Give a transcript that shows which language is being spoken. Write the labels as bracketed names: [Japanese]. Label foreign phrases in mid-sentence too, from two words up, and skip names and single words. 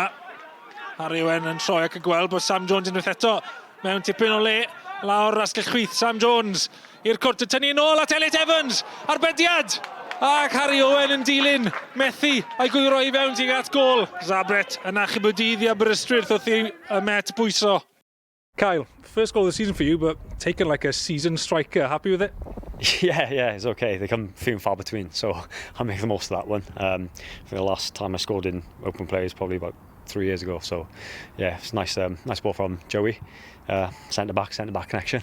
[Welsh] Harry Owen yn troi ac yn gweld bod Sam Jones unwaith eto mewn tipyn o le. Lawr rasgell chwith Sam Jones i'r cwrt yn tynnu nôl at Elliot Evans. Arbediad! Ac Harry Owen yn dilyn methu a'i gwiro i fewn tuag at gol. Zabret yn achub o dydd i Aberystwyth wrth i y Met bwyso. [English] Kyle, first goal of the season for you, but taken like a seasoned striker. Happy with it? Yeah, it's okay. They come few and far between, so I'll make the most of that one. For the last time I scored in open play is probably about 3 years ago. So yeah, it's nice ball from Joey. Centre back connection.